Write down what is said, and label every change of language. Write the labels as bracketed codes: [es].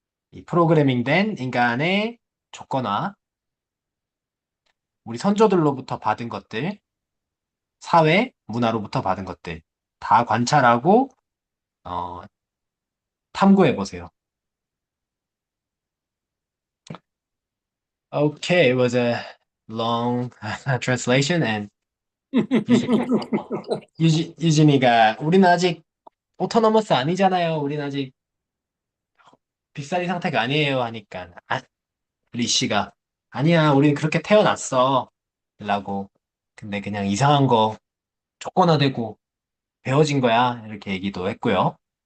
[ko] 이 프로그래밍된 인간의 조건화, 우리 선조들로부터 받은 것들, 사회, 문화로부터 받은 것들 다 관찰하고 어, 탐구해 보세요. [en] Okay, it was a long translation and [ko] 유진이가 우리는 아직 오토노머스 아니잖아요. 우리는 아직 빅사리 상태가 아니에요 하니까 리씨가 아니야, 우린 그렇게 태어났어 라고. 근데 그냥 이상한 거 조건화되고 배워진 거야 이렇게 얘기도 했고요.